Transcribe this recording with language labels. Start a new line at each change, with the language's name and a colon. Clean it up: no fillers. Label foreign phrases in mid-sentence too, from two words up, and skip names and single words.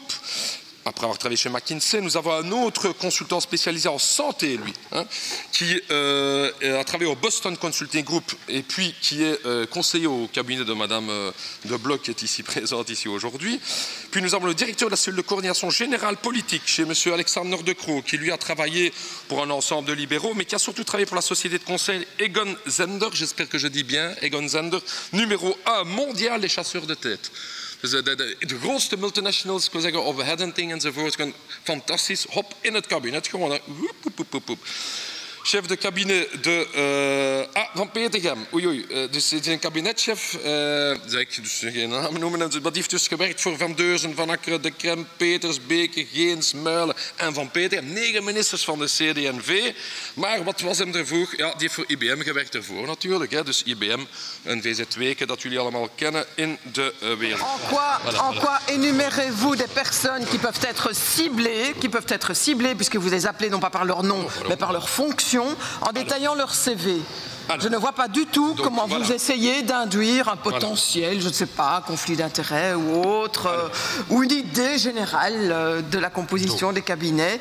French: Après avoir travaillé chez McKinsey, nous avons un autre consultant spécialisé en santé, lui, hein, qui a travaillé au Boston Consulting Group et puis qui est conseiller au cabinet de Madame de Bloch, qui est ici présente ici aujourd'hui. Puis nous avons le directeur de la cellule de coordination générale politique chez M. Alexandre De Croo, qui lui a travaillé pour un ensemble de libéraux, mais qui a surtout travaillé pour la société de conseil Egon Zehnder, j'espère que je dis bien, Egon Zehnder, numéro 1 mondial des chasseurs de tête.
Dutch: Dus de grootste multinationals, ik wil zeggen, of headhunting enzovoort, fantastisch, hop, in het kabinet, gewoon,
French: chef de cabinet
Dutch: van Petergem. Dus het is een kabinetchef, zeg ik dus geen naam noemen, maar die heeft dus gewerkt voor Van Deurzen, Van Akkeren, De Krem, Peters, Beke, Geens, Muilen en Van Petergem. 9 ministers van de CD&V. Maar wat was hem ervoor? Ja, die heeft voor IBM gewerkt ervoor natuurlijk. Hè. Dus IBM, een VZ2, dat jullie allemaal kennen in de wereld.
French: En quoi énumérez-vous des personnes qui peuvent être ciblées, puisque vous les appelez non pas par leur nom, mais par leur fonction, en détaillant leur CV. Je ne vois pas du tout comment vous essayez d'induire un potentiel, je ne sais pas, conflit d'intérêts ou autre, ou une idée générale de la composition des cabinets.